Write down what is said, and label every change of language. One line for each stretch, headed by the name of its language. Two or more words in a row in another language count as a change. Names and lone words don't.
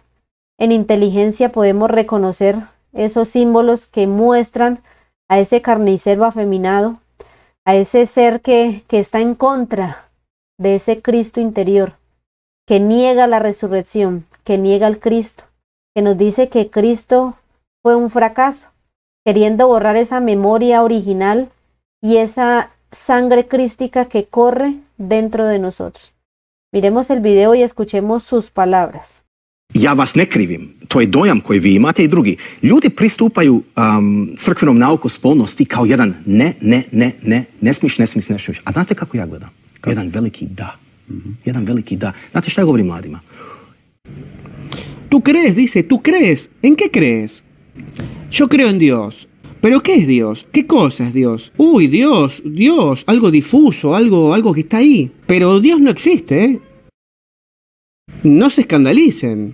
Spanish: En inteligencia podemos reconocer esos símbolos que muestran a ese carnicero afeminado, a ese ser que está en contra de ese Cristo interior, que niega la resurrección, que niega al Cristo, que nos dice que Cristo fue un fracaso, queriendo borrar esa memoria original y esa sangre crística que corre dentro de nosotros. Miremos el video y escuchemos sus palabras.
Croatian: Ja vas ne krivim, to je dojam koji vi imate i drugi. Ljudi pristupaju crkvenom nauku spolnosti kao jedan ne smiš. A znate kako ja gledam? Jedan veliki da. Jedan veliki da. Znate šta ja govorim mladima?
Spanish: Tú crees, dice, tú crees. ¿En qué crees? Yo creo en Dios. ¿Pero qué es Dios? ¿Qué cosa es Dios? Uy, Dios, algo difuso, algo que está ahí. Pero Dios no existe, ¿eh? No se escandalicen.